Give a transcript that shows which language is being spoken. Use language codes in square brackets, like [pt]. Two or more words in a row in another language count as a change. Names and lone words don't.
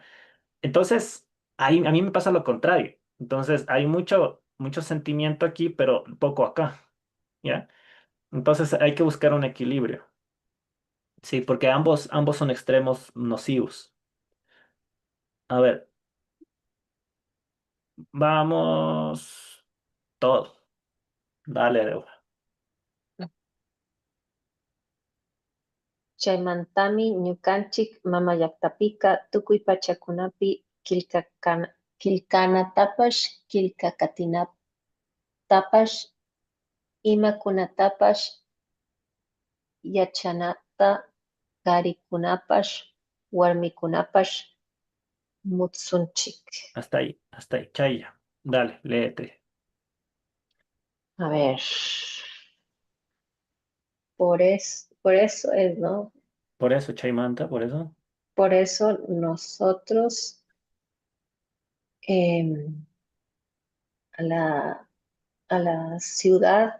[es] Entonces, ahí, a mí me pasa lo contrario. Entonces, hay mucho sentimiento aquí, pero poco acá, ¿ya? Entonces, hay que buscar un equilibrio. Sí, porque ambos son extremos nocivos. A ver, vamos todo. Dale, Débora. [qu] Chaymantami ñukanchik mamallaktapika tukuy pachakunapi killkanatapash killkakatinatapash imakunatapash yachanata karikunapash warmikunapash mutsunchik. [es] Hasta ahí. Chaya. Dale, léete. A ver, por eso es, ¿no? Por eso, Chaymanta, por eso. Por eso nosotros em, a a la ciudad,